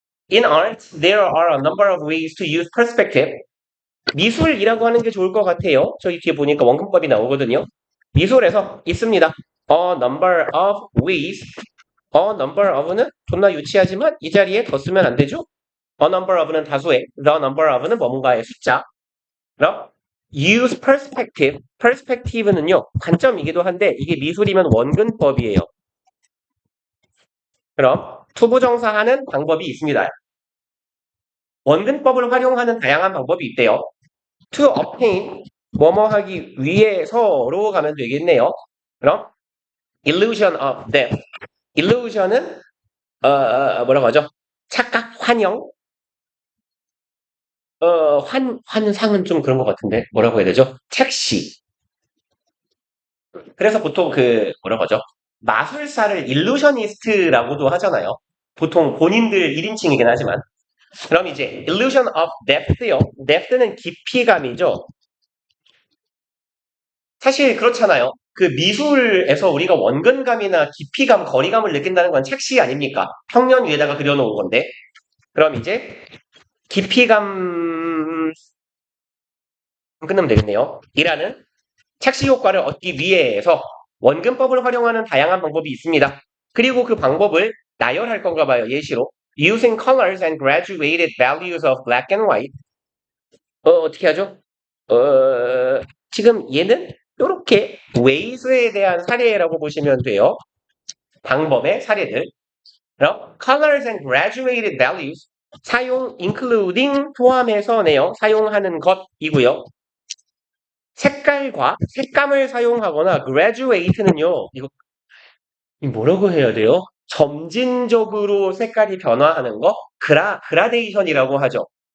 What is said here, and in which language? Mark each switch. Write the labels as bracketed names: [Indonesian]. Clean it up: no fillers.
[English] In art, there are a number of ways to use perspective. [Korean] 미술이라고 하는 게 좋을 것 같아요. 저기 뒤에 보니까 원근법이 나오거든요. 미술에서 있습니다. [English] A number of ways. A number of [Korean] 는 존나 유치하지만 이 자리에 더 쓰면 안 되죠? [English] A number of [Korean] 는 다수의, [English] the number of [Korean] 는 뭔가의 숫자. 그럼 [English] use perspective. [Korean] perspective는요, 관점이기도 한데 이게 미술이면 원근법이에요. 그럼 투부정사하는 방법이 있습니다. 원근법을 활용하는 다양한 방법이 있대요. [English] To obtain, [Korean] 뭐뭐 하기 위해서로 가면 되겠네요. [English] 그럼 illusion of depth. [Korean] illusion은 뭐라고 하죠? 착각, 환영. 환상은 좀 그런 것 같은데 뭐라고 해야 되죠? 착시. 그래서 보통 뭐라고 하죠? 마술사를 일루셔니스트라고도 하잖아요. 보통 본인들 1인칭이긴 하지만. 그럼 이제 [English] illusion of depth [Korean] 요. depth는 깊이감이죠. 사실 그렇잖아요. 그 미술에서 우리가 원근감이나 깊이감, 거리감을 느낀다는 건 착시 아닙니까? 평면 위에다가 그려놓은 건데. 그럼 이제 깊이감 끝나면 되겠네요. 이라는 착시 효과를 얻기 위해서 원근법을 활용하는 다양한 방법이 있습니다. 그리고 그 방법을 나열할 건가 봐요. 예시로. [English] Using colors and graduated values of black and white. [Korean] 어떻게 하죠? 지금 얘는 이렇게 ways에 대한 사례라고 보시면 돼요. 방법의 사례들. 그럼 [English] colors and graduated values [Korean] 사용 [English] including [Korean] 포함해서네요. 사용하는 것이고요. 색깔과 색감을 사용하거나 graduate는요. 이거 뭐라고 해야 돼요? 점진적으로 색깔이 변화하는 거 그라데이션이라고 하죠.